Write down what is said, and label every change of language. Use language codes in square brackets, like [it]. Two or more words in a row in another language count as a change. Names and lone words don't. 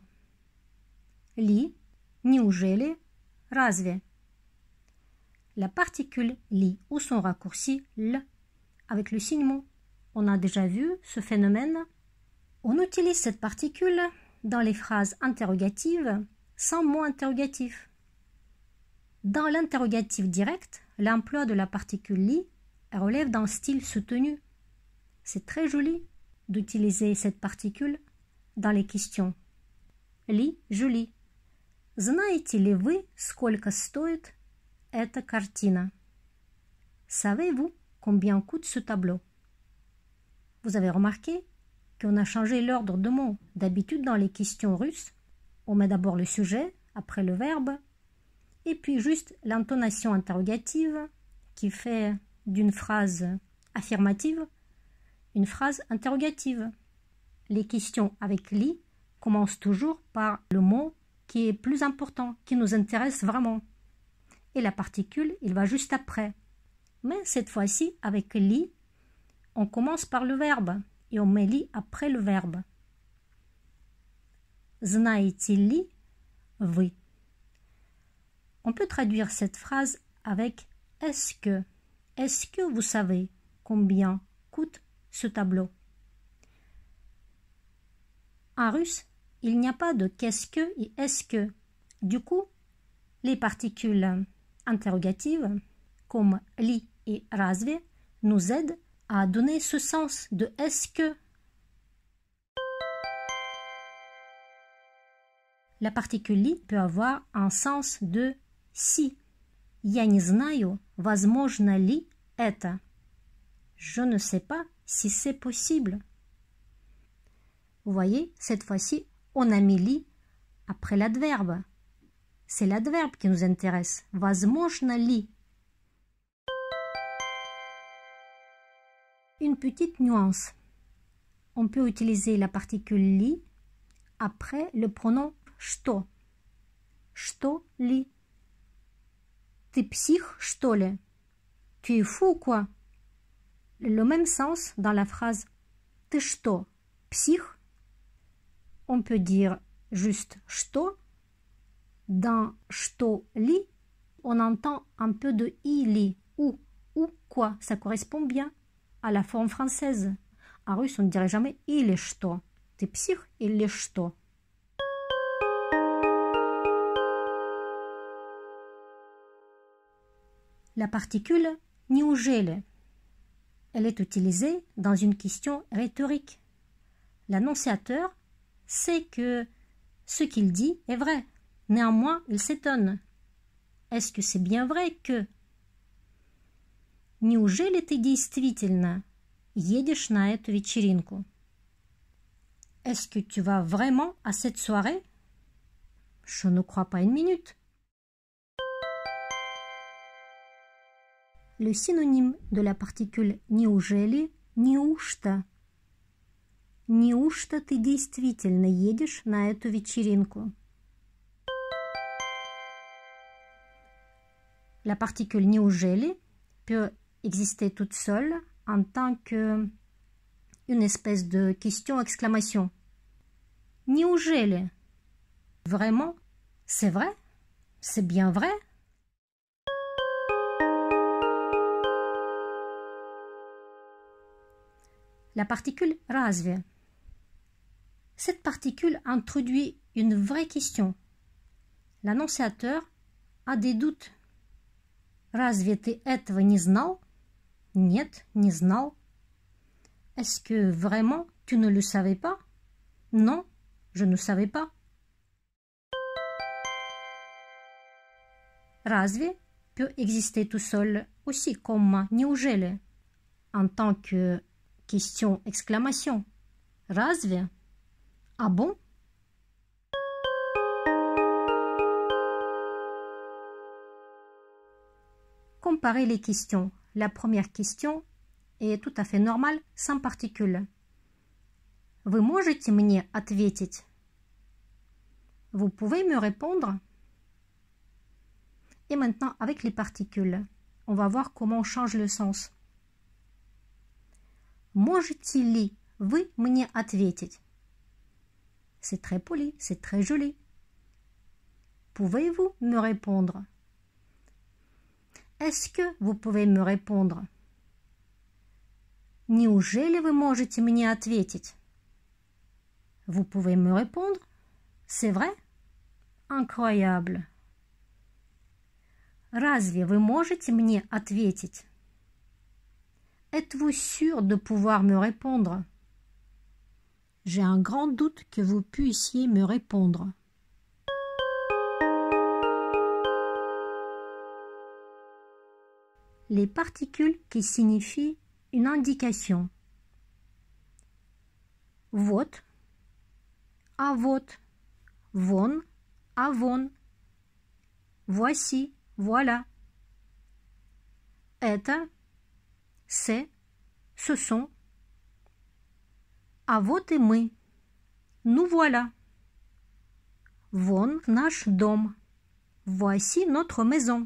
[ru] Ли, неужели, разве. [fr] La particule li ou son raccourci l avec le signe mot. On a déjà vu ce phénomène. On utilise cette particule dans les phrases interrogatives sans mot interrogatif. Dans l'interrogatif direct, l'emploi de la particule li relève d'un style soutenu. C'est très joli d'utiliser cette particule dans les questions. Ли, je lis. [ru] Знаете ли вы, сколько стоит эта картина? [fr] Savez-vous combien coûte ce tableau? Vous avez remarqué qu'on a changé l'ordre de mots. D'habitude, dans les questions russes, on met d'abord le sujet, après le verbe, et puis juste l'intonation interrogative qui fait d'une phrase affirmative une phrase interrogative. Les questions avec li commencent toujours par le mot qui est plus important, qui nous intéresse vraiment. Et la particule, il va juste après. Mais cette fois-ci, avec li, on commence par le verbe et on met li après le verbe. [ru] Знаете ли вы? [fr] On peut traduire cette phrase avec est-ce que vous savez combien coûte ce tableau? En russe, il n'y a pas de qu'est-ce que et est-ce que. Du coup, les particules interrogatives comme li et разве nous aident à donner ce sens de est-ce que. La particule li peut avoir un sens de si. [ru] Я не знаю, возможно ли это. [fr] Je ne sais pas si c'est possible. Vous voyez, cette fois-ci, on a mis li après l'adverbe. C'est l'adverbe qui nous intéresse. [ru] Возможно ли. [fr] Une petite nuance. On peut utiliser la particule li après le pronom что. [ru] Что ли? Ты псих, что ли? [fr] Tu es fou, quoi? Le même sens dans la phrase [ru] ты что, псих? [fr] On peut dire juste что. Dans [ru] что ли, [fr] on entend un peu de или ou quoi. Ça correspond bien à la forme française. En russe, on ne dirait jamais [ru] или что. Ты псих или что? [fr] La particule неужели. Elle est utilisée dans une question rhétorique. L'annonciateur sait que ce qu'il dit est vrai. Néanmoins, il s'étonne. Est-ce que c'est bien vrai que... [ru] Неужели ты действительно едешь на эту вечеринку? [fr] Est-ce que tu vas vraiment à cette soirée? Je ne crois pas une minute. Le synonyme de la particule неужели – неужто. [ru] Неужто ты действительно едешь на эту вечеринку? [fr] La particule неужели peut exister toute seule en tant qu'une espèce de question-exclamation. [ru] Неужели? Vraiment? [fr] C'est vrai? C'est bien vrai? La particule разве. Cette particule introduit une vraie question. L'annonciateur a des doutes. [ru] Разве ты этого не знал? Нет, не знал. [fr] Est-ce que vraiment tu ne le savais pas? Non, je ne savais pas. Разве peut exister tout seul aussi comme неужели en tant que question-exclamation. Разве? Ah bon? Comparez les questions. La première question est tout à fait normale, sans particule. [ru] Вы можете мне ответить? [fr] vous pouvez me répondre? Et maintenant, avec les particules, on va voir comment on change le sens. [ru] Можете ли вы мне ответить? [fr] C'est très poli, c'est très joli. Pouvez-vous me répondre? Est-ce que vous pouvez me répondre? [ru] Неужели вы можете мне ответить? [fr] Vous pouvez me répondre? C'est vrai? Incroyable. [ru] Разве вы можете мне ответить? [fr] Êtes-vous sûr de pouvoir me répondre? J'ai un grand doute que vous puissiez me répondre. Les particules qui signifient une indication. [ru] Вот, а вот, вон, а вон, [fr] voici, voilà. Это, c'est, ce sont. [ru] А вот и мы. [fr] Nous voilà. [ru] Вон наш дом. [fr] Voici notre maison.